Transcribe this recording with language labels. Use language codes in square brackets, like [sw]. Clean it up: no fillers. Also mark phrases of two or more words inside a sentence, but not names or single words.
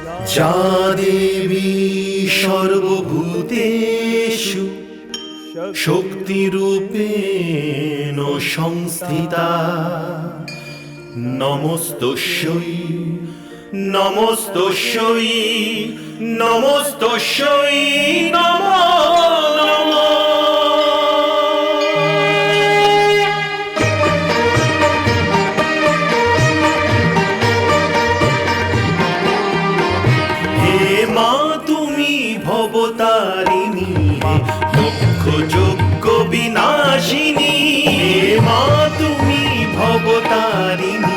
[sa] যা দেবী সর্বভূতেষু শক্তিরূপেণ সংস্থিতা নমস্তস্যৈ নমস্তস্যৈ নমস্তস্যৈ নমো নমঃ। [bn] ভবতারিণী লক্ষ যজ্ঞ বিনাশিনী, হে মা তুমি ভবতারিণী,